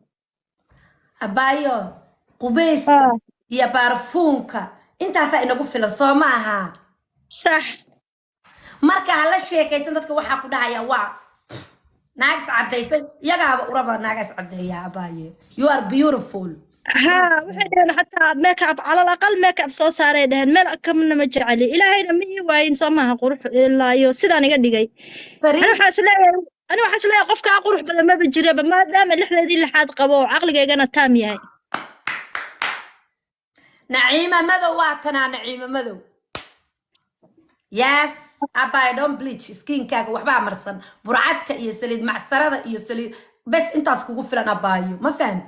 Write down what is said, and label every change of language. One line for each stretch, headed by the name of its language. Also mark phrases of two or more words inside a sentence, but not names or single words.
Somali: abaayo qubeyska iyo baarfuunka intaasaa inagu filan soo ma aha sax marka hala sheekaysan dadka waxaa ku dhahaya waa naags cadaysan iyagaaba uraba naagas cadeeya abaaye
English: you are beautiful
Somali: ها waxay dhaheen xataa makeup
Arabic: على الأقل
Somali: makeup soo saaray dhaheen meel kamna ma jeceli ilaahayna ma ii waayin soo maaha qurux ilaa iyo sidaan iga dhigay أنا waxaas leeyahay qofka qurux badan ma jiraba maadaama lixdeedii lixaad qabo caqligeygana taam yahay naciima madow waa tanaa naciima madow yes abay
English: don't bleach
Somali: skinkaaga waxbaa marsan burcadka iyo saliid macsarada iyo saliid bes intaas kugu filan abaayo ma fahanta